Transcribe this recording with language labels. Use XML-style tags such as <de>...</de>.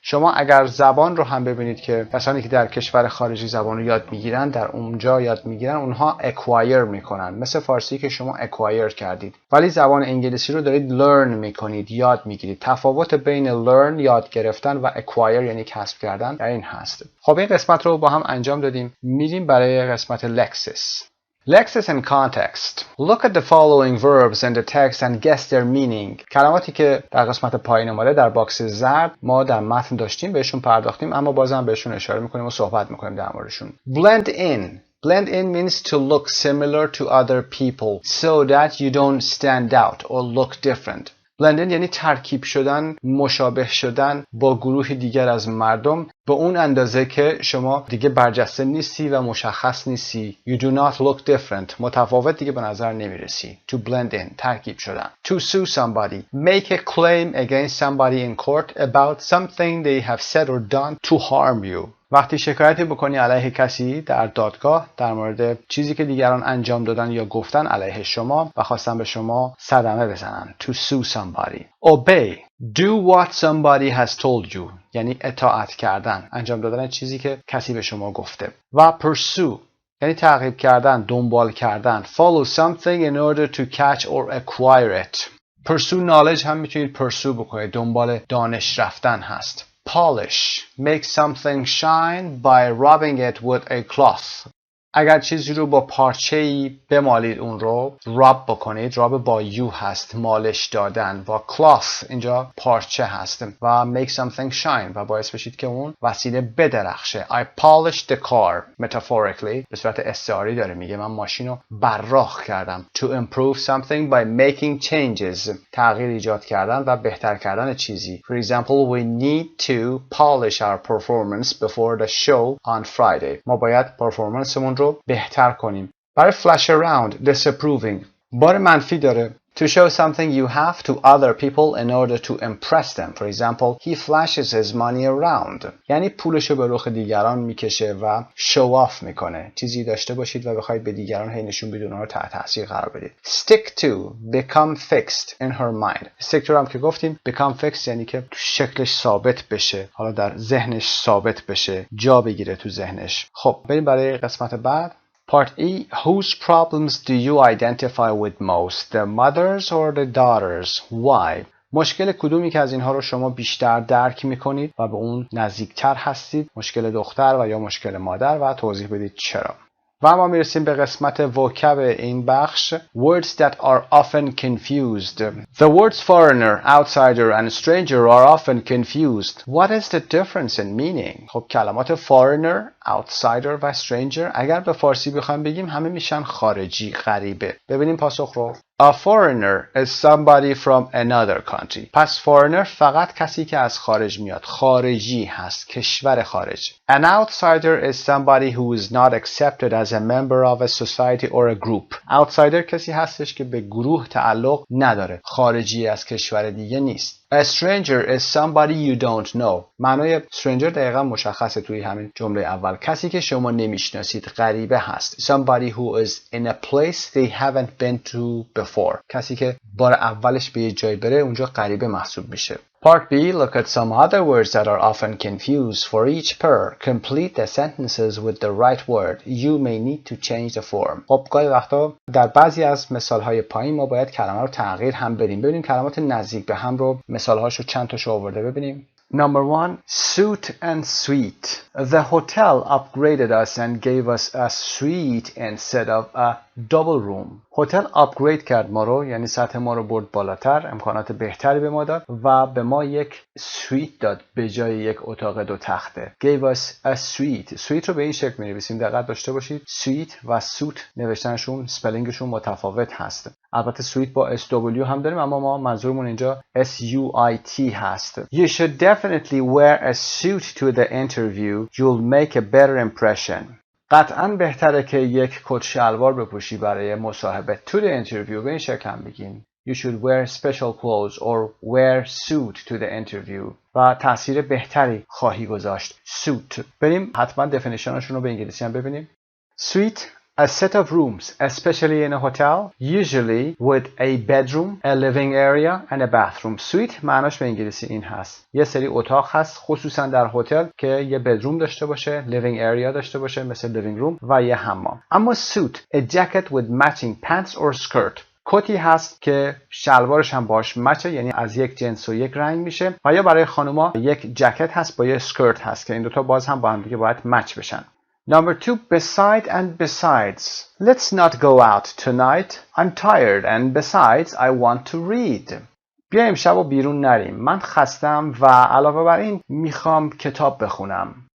<fa>شما اگر زبان رو هم ببینید که کسانی که در کشور خارجی زبان رو یاد میگیرن، در اونجا یاد میگیرن، اونها acquire میکنن، مثل فارسی که شما acquire کردید، ولی زبان انگلیسی رو دارید learn میکنید، یاد میگیرید. تفاوت بین learn یاد گرفتن و acquire یعنی کسب کردن در این هست. خب این قسمت رو با هم انجام دادیم. میریم برای قسمت lexis.</fa> <en>Lexis and context. Look at the following verbs in the text and guess their meaning.</en> <fa>کلماتی که در قسمت پایین اومده در باکس زرد ما در متن داشتیم بهشون پرداختیم، اما بازم بهشون اشاره میکنیم و صحبت میکنیم در موردشون.</fa> <en>Blend in. Blend in means to look similar to other people so that you don't stand out or look different.</en> <fa>blend in یعنی ترکیب شدن، مشابه شدن با گروه دیگر از مردم به اون اندازه که شما دیگه برجسته نیستی و مشخص نیستی.</fa> <en>You do not look different.</en> <fa>متفاوت دیگه به نظر نمیرسی.</fa> <en>To blend in.</en> <fa>ترکیب شدن.</fa> <en>To sue somebody. Make a claim against somebody in court about something they have said or done to harm you.</en> <fa>وقتی شکایتی بکنی علیه کسی در دادگاه در مورد چیزی که دیگران انجام دادن یا گفتن علیه شما و خواستن به شما صدمه بزنن.</fa> <en>To sue somebody. Obey. Do what somebody has told you.</en> <fa>یعنی اطاعت کردن. انجام دادن چیزی که کسی به شما گفته. و pursue. یعنی تعقیب کردن، دنبال کردن.</fa> <en>Follow something in order to catch or acquire it. Pursue knowledge</en> <fa>هم میتونید pursue بکنید. دنبال دانش رفتن هست. Polish.</fa> <en>Make something shine by rubbing it with a cloth.</en> <fa>اگر چیزی رو با پارچه‌ای بمالید اون رو راب بکنید. راب با یو هست، مالش دادن، و cloth اینجا پارچه هست و</fa> <en>make something shine</en> <fa>و باعث بشید که اون وسیله بدرخشه.</fa> <en>I polished the car.</en> <fa>Metaphorically به صورت استعاری داره میگه من ماشین رو براق کردم.</fa> <en>To improve something by making changes.</en> <fa>تغییر ایجاد کردن و بهتر کردن چیزی.</fa> <en>For example, we need to polish our performance before the show on Friday.</en> <fa>ما باید پرفورمنسمون رو بهتر کنیم. برای</fa> <en>flash around, disapproving</en> <fa>بار منفی داره.</fa> <en>To show something you have to other people in order to impress them. For example, he flashes his money around.</en> <fa>یعنی پولشو به رخ دیگران میکشه و show off میکنه. چیزی داشته باشید و بخواید به دیگران هی نشون بدید، اونها رو تحت تاثیر قرار بدید.</fa> <en>Stick to, become fixed in her mind.</en> <fa>Stick to هم که گفتیم،</fa> <en>become fixed</en> <fa>یعنی که شکلش ثابت بشه، حالا در ذهنش ثابت بشه، جا بگیره تو ذهنش. خب بریم برای قسمت بعد.</fa> <en>Part E. Whose problems do you identify with most? The mother's or the daughter's? Why?</en> <fa>مشکل کدومی که از اینها رو شما بیشتر درک میکنید و به اون نزدیکتر هستید؟ مشکل دختر و یا مشکل مادر، و توضیح بدید چرا. و ما میرسیم به قسمت وکب این بخش.</fa> <en>Words that are often confused. The words foreigner, outsider and stranger are often confused. What is the difference in meaning?</en> <fa>خب کلمات foreigner, outsider و stranger اگر به فارسی بخوایم بگیم همه میشن خارجی، غریبه. ببینیم پاسخ رو.</fa> <en>A foreigner is somebody from another country.</en> <fa>پس foreigner فقط کسی که از خارج میاد، خارجی هست، کشور خارج.</fa> <en>An outsider is somebody who is not accepted as a member of a society or a group.</en> <fa>outsider کسی هستش که به گروه تعلق نداره، خارجی از کشور دیگه نیست.</fa> <en>A stranger is somebody you don't know.</en> <fa>معنای stranger دقیقا مشخصه توی همین جمله اول. کسی که شما نمیشناسید، غریبه هست.</fa> <en>Somebody who is in a place they haven't been to before.</en> <fa>کسی که بار اولش به یه جای بره اونجا غریبه محسوب میشه.</fa> <en>Part B. Look at some other words that are often confused. For each pair, complete the sentences with the right word. You may need to change the form.</en> <fa>خب گاهی وقتا در بعضی از مثالهای پایین ما باید کلمه رو تغییر هم بدیم. ببینیم کلمات نزدیک به هم رو، مثالهاشو چند تاشو آورده ببینیم.</fa> <en>Number 1. Suite and suite. The hotel upgraded us and gave us a suite instead of a double room.</en> <fa>هتل آپگرید کرد ما رو، یعنی سطح ما رو برد بالاتر، امکانات بهتری به ما داد و به ما یک سویت داد به جای یک اتاق دو تخته.</fa> <en>Gave us a suite.</en> <fa>سویت رو به این شکل می‌نویسیم، دقت داشته باشید. سویت و سوت نوشتنشون، سپلینگشون متفاوت هست. البته سویت با SW هم داریم، اما ما منظورمون اینجا SUIT هست.</fa> <en>You should definitely wear a suit to the interview. You'll make a better impression.</en> <fa>قطعاً بهتره که یک کت شلوار بپوشی برای مصاحبه.</fa> <en>To the interview</en> <fa>به این شکل هم بگیم.</fa> <en>You should wear special clothes or wear suit to the interview.</en> <fa>و تاثیر بهتری خواهی گذاشت.</fa> <en>Suit.</en> <fa>بریم حتما دفینیشنشون رو به انگلیسی هم ببینیم.</fa> <en>Suite. A set of rooms, especially in a hotel, usually with a bedroom, a living area and a bathroom.</en> <fa>Suite معناش به انگلیسی این هست. یه سری اتاق هست خصوصا در هتل که یه بدروم داشته باشه، living area داشته باشه مثل living room و یه حمام.</fa> <en>اما suit, a jacket with matching pants or skirt.</en> <fa>کتی هست که شلوارش هم باش مچه، یعنی از یک جنس و یک رنگ میشه، و یا برای خانوما یک جکت هست با یه سکرت هست که این دوتا باز هم با هم دیگه باید مچ بشن.</fa> <en>Number 2, beside and besides. Let's not go out tonight. I'm tired and besides I want to read.</en> <fa>بیا امشب و بیرون نریم. من خستم و علاوه بر این میخوام کتاب بخونم.</fa>